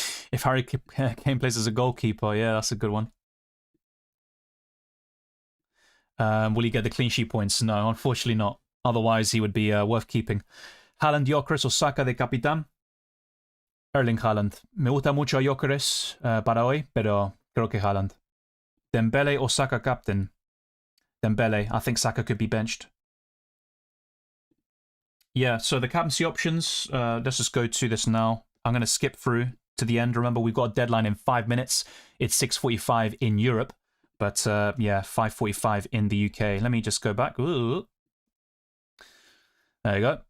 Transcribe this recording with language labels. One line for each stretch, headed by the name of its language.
English: If Harry Kane plays as a goalkeeper, yeah, that's a good one. Will he get the clean sheet points? No, unfortunately not. Otherwise, he would be worth keeping.
Spanish: Haaland, Gyökeres o Saka de capitán? Erling Haaland. Me gusta mucho Gyökeres para hoy, pero creo que Haaland.
English: Dembele or Saka captain? Dembele. I think Saka could be benched. Yeah, so the captaincy options, let's just go to this now. I'm going to skip through to the end. Remember, we've got a deadline in 5 minutes. It's 6:45 in Europe, but yeah, 5:45 in the UK. Let me just go back. Ooh. There you go.